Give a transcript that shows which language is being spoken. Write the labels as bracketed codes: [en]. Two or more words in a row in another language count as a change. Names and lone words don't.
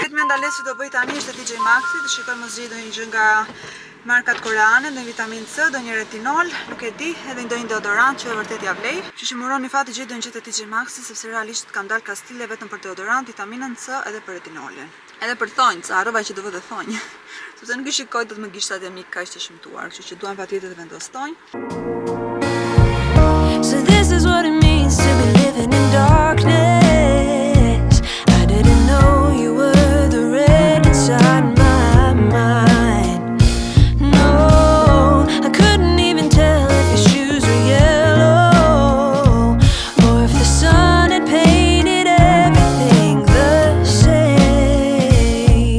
[sq] Vetëm ndalesi do bëj tani është TJ Maxxi, të shikoj mos gjej ndonjë gjë nga markat koreane, ndonjë vitaminë C, ndonjë retinol, nuk e di, edhe ndonjë deodorant që vërtet ja vlej. Kështu që muroni fati gjej ndonjë gjë te TJ Maxxi sepse realisht kam dalë kastile vetëm për deodorant, vitaminën C edhe për retinolin. Edhe për thonjë, sa harrova që do vë të thonjë. Sepse nuk i shikoj do të më gishtat e mi kaq të shëmtuar, kështu që duam patjetër të vendos thonjë. [en] So this is what it means to be living in darkness. I didn't know you were the red inside my mind. No, I couldn't even tell if your shoes were yellow or if the sun had painted everything the same.